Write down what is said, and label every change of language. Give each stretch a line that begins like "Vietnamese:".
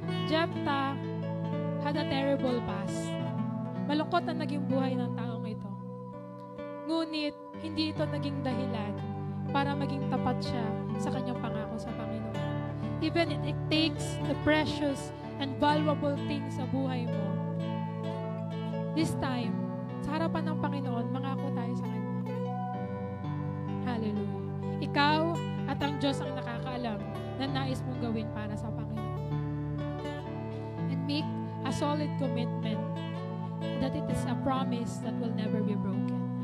English: Jephthah had a terrible past.
Filipino: Malungkot na naging buhay ng taong ito. Ngunit, hindi ito naging dahilan para maging tapat siya sa kanyang pangako sa Panginoon.
English: Even if it takes the precious and valuable things
Filipino: sa buhay mo,
English: this time,
Filipino: sa harapan ng Panginoon, mangako tayo sa Kanya.
English: Hallelujah.
Filipino: Ikaw at ang Diyos ang nakakaalam na nais mong gawin para sa Panginoon.
English: And make a solid commitment that it is a promise that will never be broken.